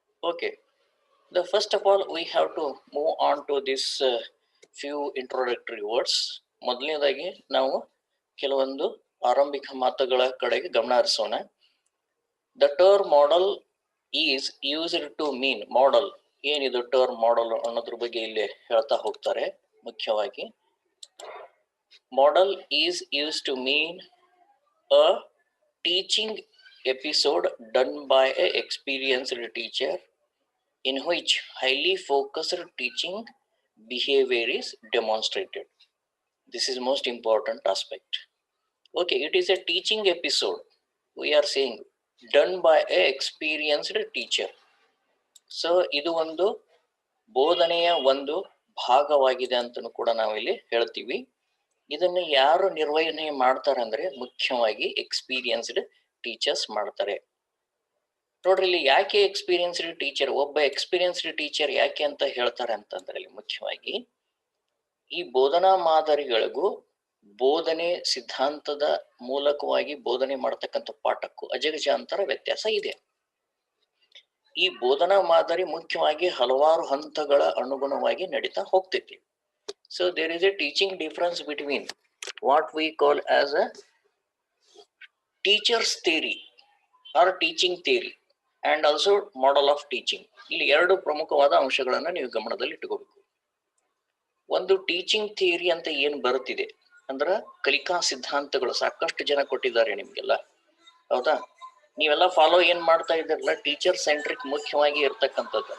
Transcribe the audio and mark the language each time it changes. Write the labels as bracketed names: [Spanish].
[English] Okay, the first of all we have to move on to this few introductory words. [Kannada] ಮೊದಲನೇದಾಗಿ ನಾವು ಕೆಲವೊಂದು ಆರಂಭಿಕ ಮಾತುಗಳ ಕಡೆಗೆ ಗಮನ ಹರಿಸೋಣ. [English] The term model is used to mean model. [Kannada] ಏನಿದು ಟರ್ಮ್ ಮಾಡೆಲ್ ಅನ್ನೋದ್ರ ಬಗ್ಗೆ ಇಲ್ಲಿ ಹೇಳ್ತಾ ಹೋಗ್ತಾರೆ. [English] ಮುಖ್ಯವಾಗಿ model is used to mean a teaching episode done by an experienced teacher in which highly focused teaching behavior is demonstrated. This is most important aspect. Okay, it is a teaching episode, we are saying, done by an experienced teacher. [Kannada] So ಇದು ಒಂದು ಬೋಧನೆಯ ಒಂದು ಭಾಗವಾಗಿದೆ ಅಂತಲೂ ಕೂಡ ನಾವಿಲ್ಲಿ ಹೇಳ್ತೀವಿ. ಇದನ್ನು ಯಾರು ನಿರ್ವಹಣೆ ಮಾಡ್ತಾರೆ ಅಂದ್ರೆ ಮುಖ್ಯವಾಗಿ ಎಕ್ಸ್ಪೀರಿಯನ್ಸ್ಡ್ ಟೀಚರ್ಸ್ ಮಾಡ್ತಾರೆ. ನೋಡ್ರಿ, ಇಲ್ಲಿ ಯಾಕೆ ಎಕ್ಸ್ಪೀರಿಯನ್ಸ್ಡ್ ಟೀಚರ್, ಒಬ್ಬ ಎಕ್ಸ್ಪೀರಿಯನ್ಸ್ಡ್ ಟೀಚರ್ ಯಾಕೆ ಅಂತ ಹೇಳ್ತಾರೆ ಅಂತಂದ್ರೆ ಇಲ್ಲಿ ಮುಖ್ಯವಾಗಿ ಈ ಬೋಧನಾ ಮಾದರಿಗಳಿಗೂ ಬೋಧನೆ ಸಿದ್ಧಾಂತದ ಮೂಲಕವಾಗಿ ಬೋಧನೆ ಮಾಡತಕ್ಕಂಥ ಪಾಠಕ್ಕೂ ಅಜಗಜಾಂತರ ವ್ಯತ್ಯಾಸ ಇದೆ. ಈ ಬೋಧನಾ ಮಾದರಿ ಮುಖ್ಯವಾಗಿ ಹಲವಾರು ಹಂತಗಳ ಅನುಗುಣವಾಗಿ ನಡೀತಾ ಹೋಗ್ತೈತಿ. [English] So there is a teaching difference between what we call as a teacher's theory or teaching theory and also model of teaching. [Kannada] ಇಲ್ಲಿ ಎರಡು ಪ್ರಮುಖವಾದ ಅಂಶಗಳನ್ನ ನೀವು ಗಮನದಲ್ಲಿ ಇಟ್ಟುಕೋಬೇಕು. ಒಂದು ಟೀಚಿಂಗ್ ಥಿಯರಿ ಅಂತ ಏನ್ ಬರುತ್ತಿದೆ ಅಂದ್ರ ಕಲಿಕಾ ಸಿದ್ಧಾಂತಗಳು ಸಾಕಷ್ಟು ಜನ ಕೊಟ್ಟಿದ್ದಾರೆ ನಿಮ್ಗೆಲ್ಲ, ಹೌದಾ? ನೀವೆಲ್ಲ ಫಾಲೋ ಏನ್ ಮಾಡ್ತಾ ಇದ್ದೀರಲ್ಲ, ಟೀಚರ್ ಸೆಂಟ್ರಿಕ್ ಮುಖ್ಯವಾಗಿ ಇರ್ತಕ್ಕಂಥದ್ದು.